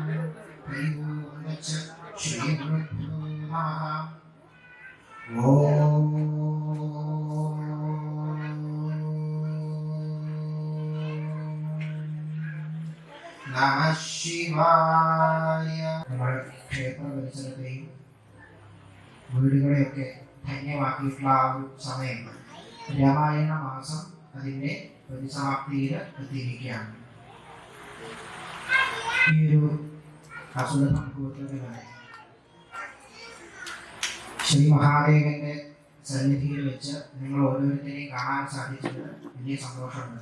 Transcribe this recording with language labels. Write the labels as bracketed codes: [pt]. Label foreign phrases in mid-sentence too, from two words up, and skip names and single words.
[sa] हरि ओं तत्सत्। श्रीगुरुभ्यो नमः। ओम नमः शिवाय। [ml] നമ്മുടെ ക്ഷേത്ര പരിസരത്തെയും വീടുകളെയൊക്കെ ധന്യമാക്കിയിട്ടുള്ള ആ ഒരു സമയം രാമായണ മാസം അതിൻ്റെ പരിസമാപ്തിയിൽ എത്തിയിരിക്കുകയാണ്. ഈ ഒരു അസുര സംഭവത്തിലാണ് ശ്രീ മഹാദേവന്റെ സന്നിധിയിൽ വെച്ച് നിങ്ങൾ ഓരോരുത്തരെയും കാണാൻ സാധിച്ചത് വലിയ സന്തോഷമുണ്ട്.